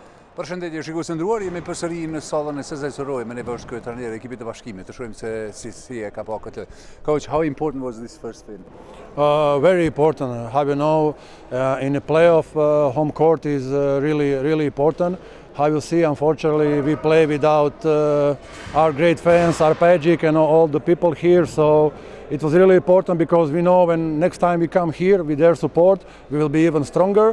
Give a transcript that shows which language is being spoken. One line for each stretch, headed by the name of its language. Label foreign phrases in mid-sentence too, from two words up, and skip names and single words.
Albanian: Përshëndetje shikues të nderuar, jemi përsëri në sallën e Sezaj Suroj me nevojë kryetar e ekipit të Bashkimit. Të shohim se si e ka pa këtë.
English: Coach, how important was this first win? Very important. How you know, in a playoff, home court is really important. How you see, unfortunately, we play without our great fans, Arpegic and all the people here. So it was really important because we know when next time we come here with their support, we will be even stronger.